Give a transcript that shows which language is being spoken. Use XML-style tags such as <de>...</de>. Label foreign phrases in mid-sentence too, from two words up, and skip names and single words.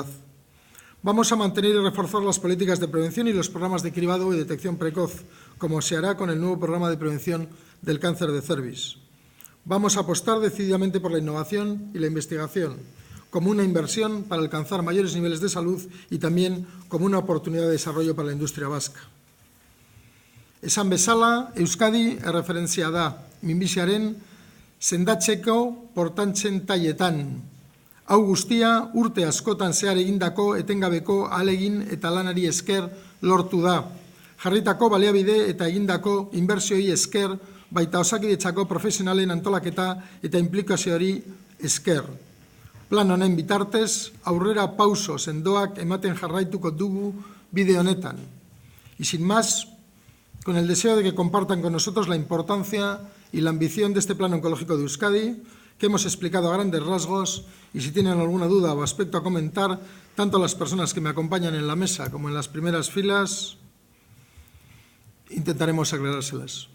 <es>Vamos a mantener y reforzar las políticas de prevención y los programas de cribado y detección precoz, como se hará con el nuevo programa de prevención del cáncer de cervix. Vamos a apostar decididamente por la innovación y la investigación, como una inversión para alcanzar mayores niveles de salud y también como una oportunidad de desarrollo para la industria vasca.</es> <eu>Esan bezala, Euskadi erreferentzia da, minbiziaren sendatzeko portantzen taietan. Hau guztia urte askotan zehar egindako etengabeko ahalegin eta lanari esker lortu da. Jarritako baliabide eta egindako inbertsioi esker, baita Osakidetzako profesionalen antolaketa eta inplikazioari esker. Plan honen bitartez, aurrera pauso sendoak ematen jarraituko dugu bide honetan.</eu> <es>Y sin más, con el deseo de que compartan con nosotros la importancia y la ambición de este Plan Oncológico de Euskadi, que hemos explicado a grandes rasgos, y si tienen alguna duda o aspecto a comentar, tanto las personas que me acompañan en la mesa como en las primeras filas, intentaremos aclarárselas.</es>